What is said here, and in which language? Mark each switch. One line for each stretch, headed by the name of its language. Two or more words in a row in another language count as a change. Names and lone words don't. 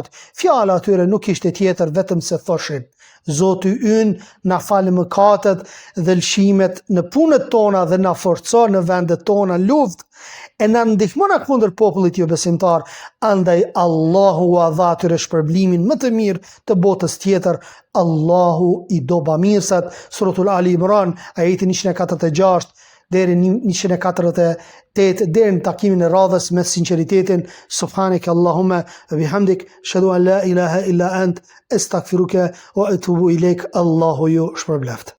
Albanian: Fjala atyre nuk ishte tjetër vetëm se thoshin: Zoti ynë na falë mëkatet dhe lëshimet në punët tona dhe na forcon në vendet tona luftë e na ndihmon kundër popullit jo besimtar. Andaj Allahu u dha atyre shpërblimin më të mirë të botës tjetër. Allahu i do bamirësat. Suratul Ali Imran ajeti 146 deri 148 deri në takimin e radhës me sinqeritetin.
Arabic: سبحانك اللهم وبحمدك أشهد أن لا إله إلا أنت أستغفرك وأتوب إليك.
Albanian: Allahu ju shpërbleft.